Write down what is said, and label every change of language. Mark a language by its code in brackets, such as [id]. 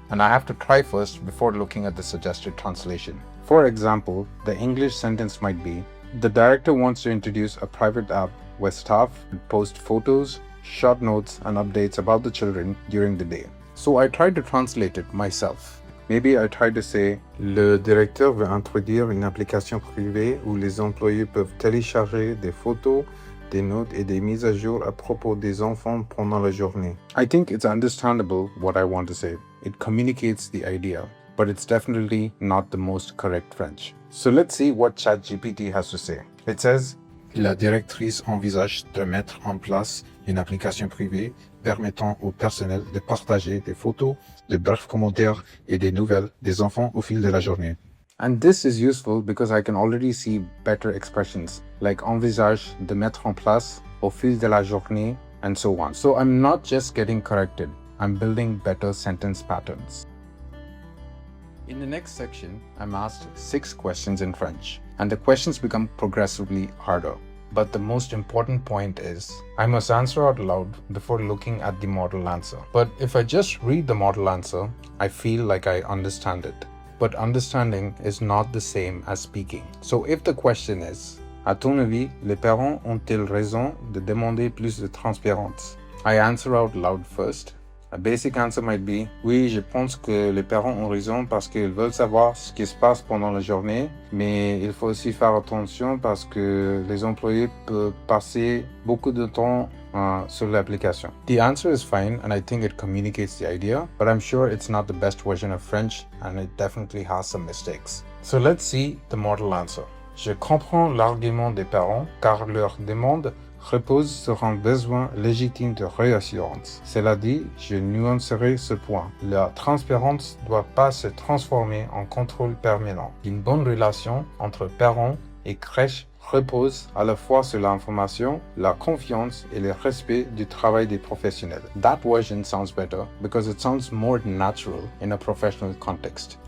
[en] And I have to try first before looking at the suggested translation. For example, the English sentence might be, the director wants to introduce a private app where staff post photos, short notes, and updates about the children during the day. So I tried to translate it myself. Maybe I tried to say, [fr] le directeur veut introduire une application privée où les employés peuvent télécharger des photos, des notes et des mises à jour à propos des enfants pendant la journée. [en] I think it's understandable what I want to say. It communicates the idea. but it's definitely not the most correct French. So let's see what ChatGPT has to say. It says, [fr] la directrice envisage de mettre en place une application privée permettant au personnel de partager des photos, de brefs commentaires et des nouvelles des enfants au fil de la journée. [en] And this is useful because I can already see better expressions like [fr] envisage de mettre en place au fil de la journée [en] and so on. So I'm not just getting corrected, I'm building better sentence patterns. In the next section, I'm asked 6 questions in French, and the questions become progressively harder. But the most important point is, I must answer out loud before looking at the model answer. But if I just read the model answer, I feel like I understand it. But understanding is not the same as speaking. So if the question is, [fr] à ton avis, les parents ont-ils raison de demander plus de transparence? [en] I answer out loud first. A basic answer might be, [fr] oui, je pense que les parents ont raison parce qu'ils veulent savoir ce qui se passe pendant la journée, mais il faut aussi faire attention parce que les employés peuvent passer beaucoup de temps sur l'application. [en] The answer is fine and I think it communicates the idea, but I'm sure it's not the best version of French and it definitely has some mistakes. So let's see the model answer. [fr] Je comprends l'argument des parents car leur demande repose sur un besoin légitime de réassurance. Cela dit, je nuancerai ce point. La transparence ne doit pas se transformer en contrôle permanent. Une bonne relation entre parents et crèche repose à la fois sur l'information, la confiance et le respect du travail des professionnels. [en] That version sounds better because it sounds more natural in a professional context.